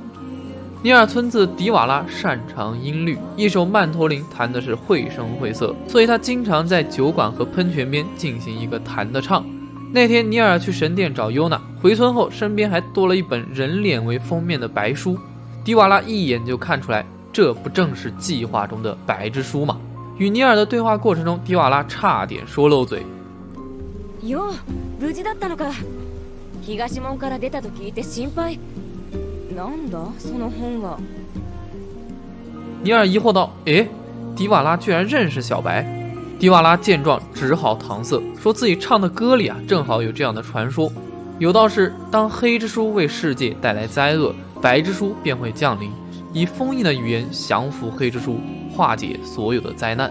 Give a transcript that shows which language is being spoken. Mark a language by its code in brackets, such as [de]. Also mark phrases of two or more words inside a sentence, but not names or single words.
[zh] 尼尔村子迪瓦拉擅长音律，一手曼陀林弹的是绘声绘色，所以他经常在酒馆和喷泉边进行一个弹的唱。那天尼尔去神殿找优娜，回村后身边还多了一本人脸为封面的白书。迪瓦拉一眼就看出来，这不正是计划中的白之书吗？与尼尔的对话过程中，迪瓦拉差点说漏嘴。 [ja] よ、無事だったのか。東門から出たと聞いて心配。なんだその本は。 [zh] 尼尔疑惑道：“迪瓦拉居然认识小白。” 迪瓦拉见状只好搪塞，说自己唱的歌里正好有这样的传说，有道是当黑之书为世界带来灾厄，白之书便会降临，以封印的语言降服黑之书，化解所有的灾难。